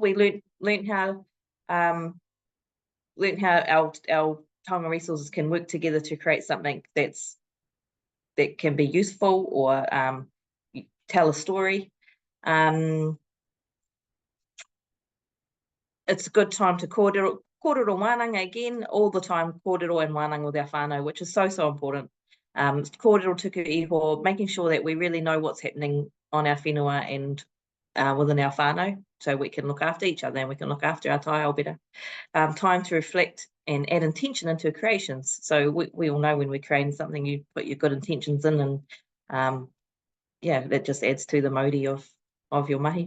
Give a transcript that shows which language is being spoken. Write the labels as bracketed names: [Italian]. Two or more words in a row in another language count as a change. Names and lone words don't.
[English] We learned how our taonga resources can work together to create something that can be useful or tell a story. It's a good time to [Māori] kōrero wānanga [English] again, all the time, kōrero and wānanga with our whānau, which is so important. [Māori] Kōrero tuku iho, [English] making sure that we really know what's happening on our whenua and within our whānau, so we can look after each other and we can look after our Taiao better. Time to reflect and add intention into creations. So we all know when we're creating something, you put your good intentions in, and yeah, that just adds to the mauri of your mahi.